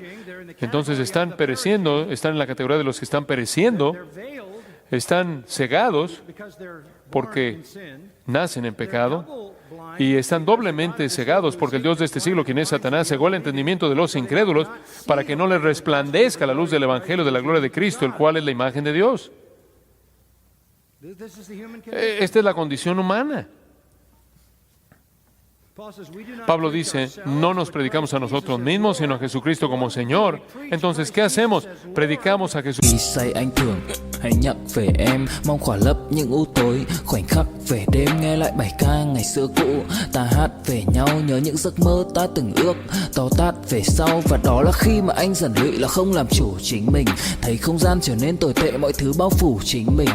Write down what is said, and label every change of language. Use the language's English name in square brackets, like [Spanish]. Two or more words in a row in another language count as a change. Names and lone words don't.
[Spanish] Entonces están pereciendo, están en la categoría de los que están pereciendo, están cegados porque nacen en pecado y están doblemente cegados porque el Dios de este siglo, quien es Satanás, cegó el entendimiento de los incrédulos para que no les resplandezca la luz del Evangelio de la gloria de Cristo, el cual es la imagen de Dios. Esta es la condición humana. Pablo dice, no nos predicamos a nosotros mismos, sino a Jesucristo como Señor. Entonces, ¿qué hacemos? Predicamos a Jesús. [Vietnamese] Khi say anh thường hay nhắc về em, mong khỏa lấp những u tối, khoảnh khắc về đêm nghe lại bài ca ngày xưa cũ. Ta hát về nhau nhớ những giấc mơ ta từng ước, to tát về sau, và đó là khi mà anh dần lụy là không làm chủ chính mình. Thấy không gian trở nên tồi tệ, mọi thứ bao phủ chính mình.